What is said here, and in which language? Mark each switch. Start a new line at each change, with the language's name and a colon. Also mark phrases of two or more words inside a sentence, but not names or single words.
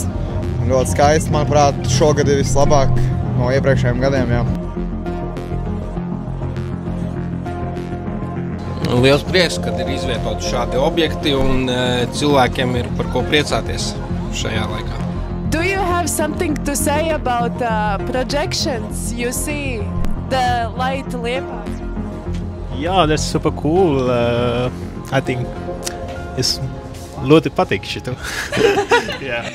Latvian: Ļoti skaisti, manuprāt, šogad ir vislabāk no iepriekšējiem gadiem, jā. Liels prieks, kad ir izvietoti šādi objekti un cilvēkiem ir par ko priecāties šajā laikā.
English: Do you have something to say about projections you see the light Liepāja? Yeah, that's super cool. I think it's
Latvian: ļoti patīk šito.
English: Yeah.